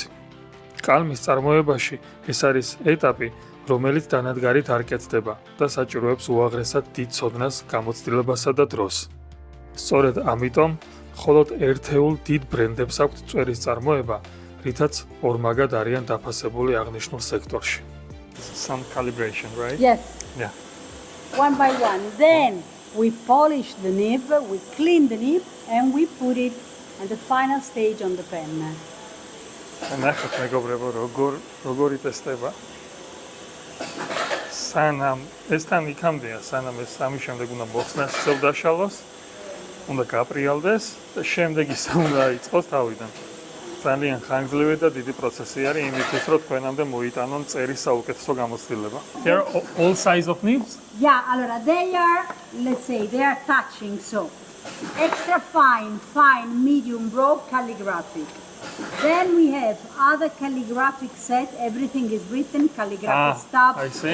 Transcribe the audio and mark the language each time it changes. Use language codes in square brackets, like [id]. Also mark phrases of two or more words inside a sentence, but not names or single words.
[ka] კალმის წარმოებაში ეს არის ეტაპი, რომელიც დანადგარით არ კეთდება და საჭიროებს უაღრესად დიდ ცოდნას, გამოცდილებასა და დროს. სწორედ ამიტომ, მხოლოდ ერთეულ დიდ ბრენდებს აქვთ წვერის წარმოება, რითაც ორმაგად არიან დაფასებული აღნიშნულ სექტორში. [en] Some calibration, right? Yes, Yeah. one by one. Then we polish the nib, we clean the nib, and we put it at the final stage on the pen. [ka] ნახეთ მეგობრებო, როგორ იტესტება. სანამ ესთან იქამდეა, სანამ ეს სამი შემდეგ უნდა მოხსნას, ისევ დაშალოს, უნდა გაპრიალდეს და შემდეგ ისე უნდა იწყოს თავიდან. ძალიან ხანგრძლივი და დიდი პროცესი არის იმისთვის, რომ თქვენამდე მოიტანონ წერის საუკეთესო გამოცდილება. [en] Here are all size of nibs? Yeah, allora they are, let's say, they are touching, so extra fine, fine, medium, broad, calligraphic. Then we have other calligraphic set, everything is written, calligraphic stuff, I see.